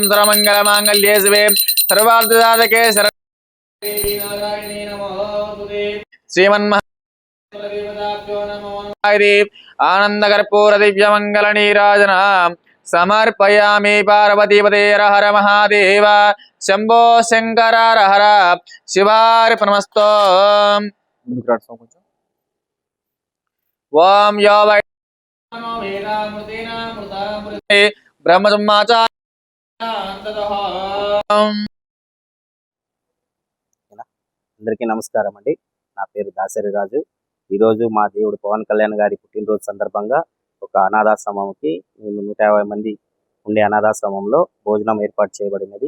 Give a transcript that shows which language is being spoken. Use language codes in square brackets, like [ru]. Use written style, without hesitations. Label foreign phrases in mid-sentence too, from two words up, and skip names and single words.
[sa] सर्वमङ्गलमाङ्गल्ये शिवे सर्वार्थसाधके शरण्ये नारायणे नमोस्तुते श्रीमन्महादेवताभ्यो नमो नमः आनंद कर्पूर दिव्य मंगल नीराजन समर्पयामि पार्वतीपते हर हर महादेव शंभो शंकर हर हर शिवार्पणमस्तु ओम यो वै [te] అందరికీ నమస్కారం అండి. నా పేరు దాసరి రాజు. ఈరోజు మా దేవుడు పవన్ కళ్యాణ్ గారి పుట్టినరోజు సందర్భంగా ఒక అనాథాశ్రమంకి 150 మంది ఉండే అనాథాశ్రమంలో భోజనం ఏర్పాటు చేయబడినది.